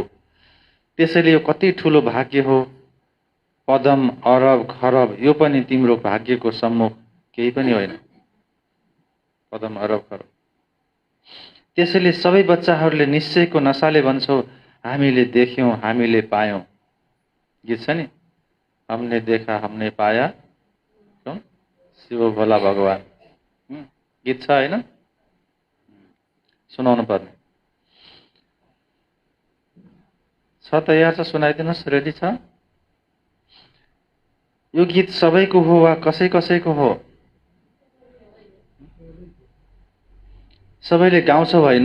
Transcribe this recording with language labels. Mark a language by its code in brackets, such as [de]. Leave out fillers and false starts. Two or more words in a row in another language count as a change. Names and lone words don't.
[ne] त्यसैले यो कति ठुलो भाग्य हो। पदम अरब खरब यो पनि तिम्रो भाग्यको सम्मुख केही पनि होइन। पदम अरब खरब। त्यसैले सबै बच्चाहरूले निश्चयको नसाले भन्छौ, हामीले देख्यौं, हामीले पायौं। गीत छ नि, [hi] हमने देखा हमने पाया, शिव भोला भगवान। [ne] गीत छ होइन, सुनाउनु पर्ने छ। तयार छ, सुनाइदिनुहोस्, रेडी छ? यो गीत सबैको हो वा कसै कसैको हो? सबैले गाउँछौ होइन?